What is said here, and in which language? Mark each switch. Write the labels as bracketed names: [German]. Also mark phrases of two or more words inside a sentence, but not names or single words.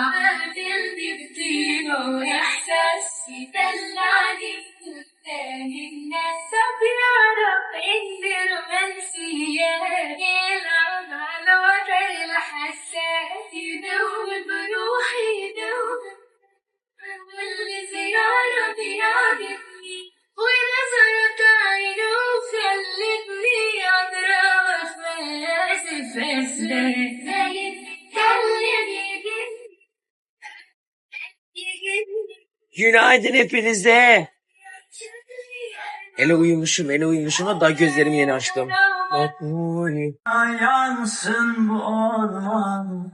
[Arabic] قلبي بطيبه وإحساس يدلعني تاني الناس بيعرف إني رومانسية يلعب على وتر الحساس يدوب بروحي يدوب كل زيارة بيعجبني ونظرة عينه خلتني أضرب خماسي في السريع [Turkish] Günaydın hepinize. Ele uyumuşum da gözlerimi yeni açtım. Yansın bu orman.